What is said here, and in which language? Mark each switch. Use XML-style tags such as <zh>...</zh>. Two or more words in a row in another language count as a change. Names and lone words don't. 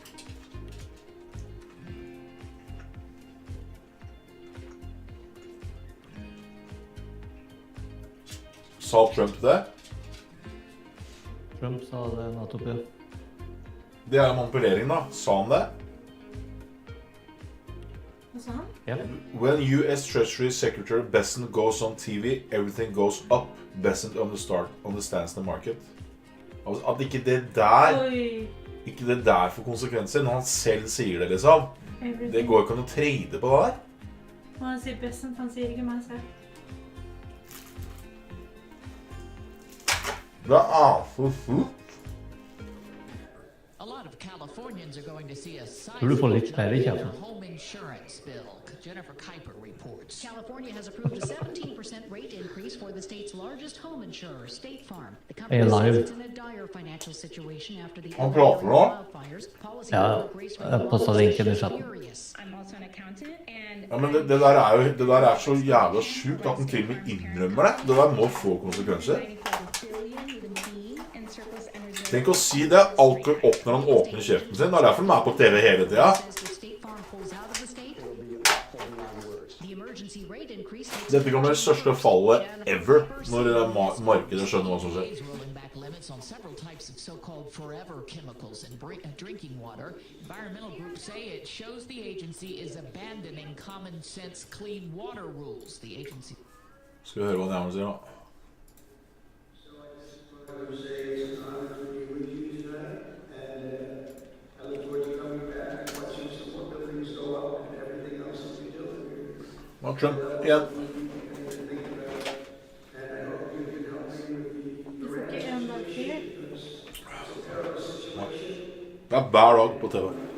<no>Sa Trump det? Trump sa det nettopp, ja. Det er manipulering da. Sa han det? Hva sa han? Ja.</no> <en>When US Treasury Secretary Bessent goes on TV, everything goes up. Bessent understands the market.</en> <no>Altså, at ikke det der... Oi. Ikke det der får konsekvenser, når han selv sier det, liksom. Det går ikke an å trade på det der. Og han sier Bessent, han sier ikke meg selv. Det er for</no> <en>A lot of Californians are going to see a</en> <no>Du får litt mer i</no> <en>their</en> <no>kjeften.</no> <en>home insurance bill. Jennifer Kuiper reports. California has approved a 17% rate increase for the state's largest home insurer, State Farm. The company says it's in a dire financial situation after the</en> <no>Han prater nå.</no> <en>wildfires.</en> <no>Ja, jeg postet linken i chatten.</no> <en>I'm also an accountant and</en> <no>Ja, men det der er så jævla sjukt at den til og med innrømmer det. Det der må få konsekvenser. Tenk å si det. Alt går opp når han åpner kjeften sin. Det er derfor han er på TV hele tiden. Dette kan være det største fallet ever når markedet skjønner hva som skjer.</no> <en>Limits on several types of so-called forever chemicals in drinking water. Environmental groups say it shows the agency is abandoning common sense clean water rules. The agency.</en> <no>Skal vi høre hva Nærmere sier da? Trump igjen. Det er hver dag på TV.</no>